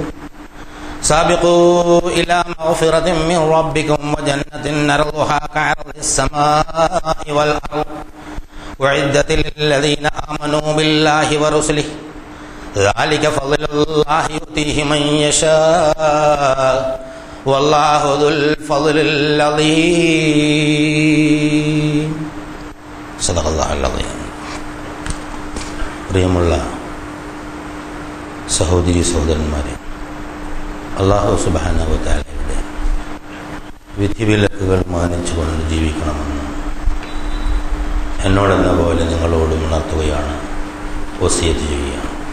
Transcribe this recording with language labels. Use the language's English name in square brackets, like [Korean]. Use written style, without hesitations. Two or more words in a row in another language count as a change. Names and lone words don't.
[Arabic] سابقوا إلى مغفرة من ربكم وجنة عرضها كعرض السماء والأرض أعدت للذين آمنوا بالله ورسله ذلك فضل الله يؤتيه من يشاء والله ذو الفضل العظيم. صدق الله العظيم. [Malayalam] പ്രിയമുള്ള സഹോദരി സഹോദരന്മാരെ, അല്ലാഹു [Arabic] سبحانه وتعالى [Malayalam] വിധിവിലക്കുകൾ മാനിച്ചുകൊണ്ട് ജീവിക്കണമെന്ന് എന്നോടെന്ന പോലെ നിങ്ങളോടും ഉണർത്തുകയാണ്, വസിയത്ത് ചെയ്യുകയാണ്.